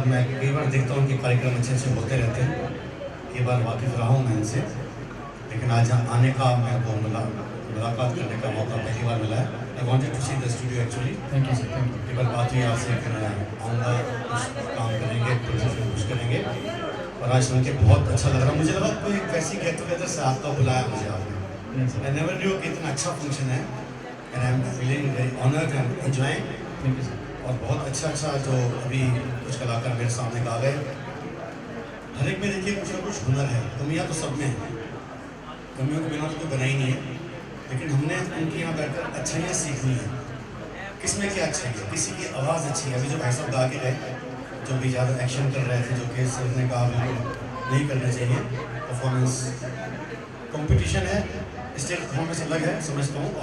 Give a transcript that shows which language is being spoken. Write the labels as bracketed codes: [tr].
[hi] मैं कई बार देखता हूँ कि कार्यक्रम अच्छे अच्छे होते रहते हैं, कई बार वाकिफ़ रहा हूँ मैं इनसे, लेकिन आज आने का मेरे को मुलाकात करने का मौका पहली बार मिला है। [en] I wanted to see the studio actually. Thank you sir, thank you. [hi] एक बार बात हुई आपसे कि मैं आऊँगा, कुछ काम करेंगे, प्रोजेक्ट में कुछ करेंगे, और आज सुन के बहुत अच्छा लग रहा। मुझे लगा कोई वैसी गेट टुगेदर से आपका बुलाया मुझे आपने। [en] I never knew [hi] कि इतना अच्छा फंक्शन है, [en] and I'm feeling very honored and enjoying। Thank you sir. [hi] और बहुत अच्छा जो अभी कुछ कलाकार मेरे सामने आ गए। हर एक में देखिए कुछ ना कुछ हुनर है, कमियाँ तो सब में हैं, कमियों के बिना तो कोई बना ही नहीं है, लेकिन हमने उनके यहाँ बैठकर अच्छाइयाँ सीखनी है। किसमें क्या अच्छाई है, किसी की आवाज़ अच्छी है। अभी जो भाई साहब गा के गए, जो भी ज़्यादा एक्शन कर रहे थे, जो कि सर ने कहा बिल्कुल नहीं करना चाहिए, परफॉर्मेंस कंपटीशन है, स्टेज परफॉर्मेंस अलग है समझता हूँ।